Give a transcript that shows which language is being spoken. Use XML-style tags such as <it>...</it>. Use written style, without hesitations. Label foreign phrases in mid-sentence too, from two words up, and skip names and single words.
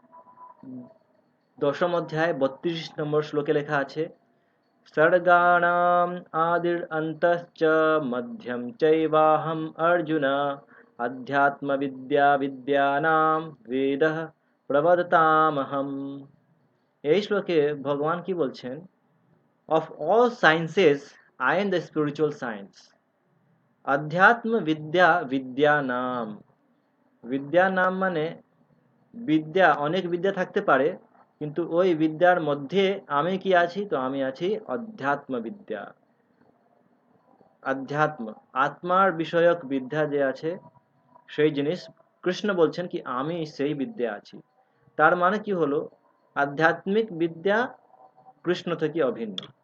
<bn>দশম অধ্যায় ৩২ নম্বর শ্লোকে লেখা আছে</bn> <sa>সর্গাণাম আদির অন্তশ্চ মধ্যম চৈবাহম অর্জুন অধ্যাত্ম বিদ্যা বিদ্যানাম বেদঃ প্রবদতামহম</sa> <bn>এই শ্লোকে ভগবান কি বলছেন</bn> <en>of all sciences I am the spiritual science</en> <sa>अध्यात्म विद्या विद्या</sa> <bn>नाम বিদ্যা নাম মানে বিদ্যা অনেক বিদ্যা থাকতে পারে কিন্তু ওই বিদ্যার মধ্যে আমি কি আছি তো আমি আছি অধ্যাত্ম বিদ্যা আধ্যাত্ম আত্মার বিষয়ক বিদ্যা যে আছে সেই জিনিস কৃষ্ণ বলছেন কি আমি সেই বিদ্যা আছি তার মানে কি হলো আধ্যাত্মিক বিদ্যা কৃষ্ণ থেকে অভিন্ন</bn>